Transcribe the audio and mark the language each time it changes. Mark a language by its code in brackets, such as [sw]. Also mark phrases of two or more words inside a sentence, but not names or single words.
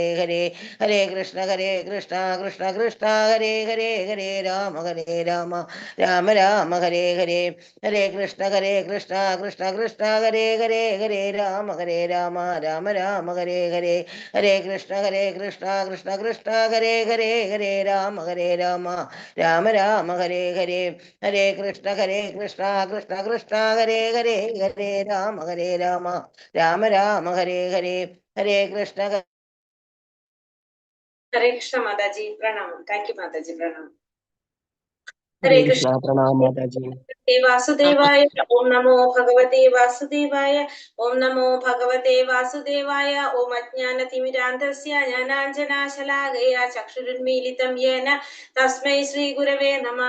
[sa] ഹരേ ഹരേ കൃഷ്ണ കൃഷ്ണ കൃഷ്ണ ഹരേ ഹരേ ഹരേ രാമ രാമ രാമ ഹരേ ഹരേ ഹരേ കൃഷ്ണ കൃഷ്ണ കൃഷ്ണ ഹരേ ഹരേ ഹരേ രാമ രാമ രാമ ഹരേ ഹരേ ഹരേ കൃഷ്ണ കൃഷ്ണ കൃഷ്ണ ഹരേ ഹരേ ഹരേ രാമ രാമ രാമ ഹരേ ഹരേ ഹരേ കൃഷ്ണ കൃഷ്ണ കൃഷ്ണ ഹരേ ഹരേ ഹരേ രാമ രാമ രാമ ഹരേ ഹരേ ഹരേ കൃഷ്ണ. ഹരേ കൃഷ്ണ [ml] മാതാജി, പ്രണാമം. [en] thank you [ml] മാതാജി, പ്രണാമം. [sa] ഹരേ കൃഷ്ണ, [ml] പ്രണാമം മാതാജി. [sa] വാസുദേവായ. ഓം നമോ ഭഗവതേ വാസുദേവായ. ഓം നമോ ഭഗവതേ വാസുദേവായ. ഓം അജ്ഞാനതിമിരാന്ധസ്യ ജ്ഞാനാഞ്ജനാശലാകയ ചക്ഷുരുന്മീലിതം യേന തസ്മൈ ശ്രീ ഗുരവേ നമഃ.